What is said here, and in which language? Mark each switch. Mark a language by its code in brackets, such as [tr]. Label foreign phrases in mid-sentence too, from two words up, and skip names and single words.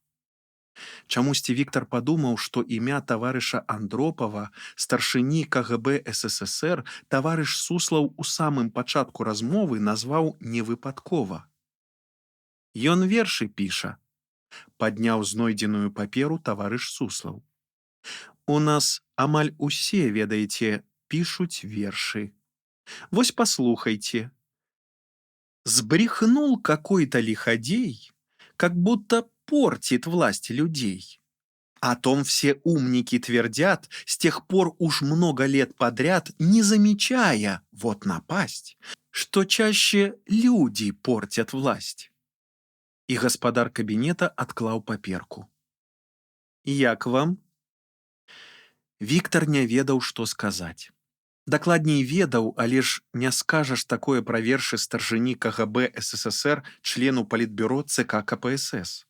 [be] Чамусьці Віктар падумаў, што імя таварыша Андропава, старшыні КГБ СССР, таварыш Суслаў у самым пачатку размовы назваў невыпадкова. «Ён вершы піша», — падняў знойдзеную паперу таварыш Суслаў. «У нас амаль усе, ведаеце, пішуць вершы. Вось паслухайце. [ru] Сбрехнул какой-то лиходей, как будто портит власть людей. О том все умники твердят, с тех пор уж много лет подряд, не замечая, вот напасть, что чаще люди портят власть». [be] И гаспадар кабинета отклаў паперку. «Як вам?» Віктар не ведаў, што сказаць. Дакладней ведаў, але ж не скажаш такое пра вершы старшыні КГБ СССР, члену Палітбюро ЦК КПСС.